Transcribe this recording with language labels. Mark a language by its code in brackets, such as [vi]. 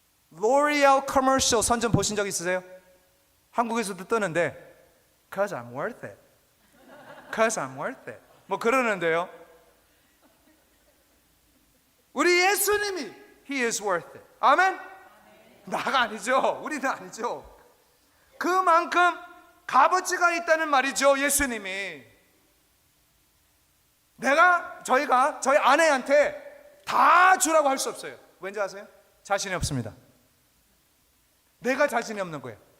[ko] 로리얼 커머셜 선전 보신 적 있으세요? 한국에서도 뜨는데 [en] Cause I'm worth it. Cause I'm worth it. [ko] 뭐 그러는데요. 우리 예수님이 [en] He is worth it. [ko] 아멘? 나가 아니죠. 우리는 아니죠. 그만큼 값어치가 있다는 말이죠. 예수님이. 저희가 저희 아내한테 다 주라고 할 수 없어요. 왠지 아세요? 자신이 없습니다. 내가 자신이 없는 거예요.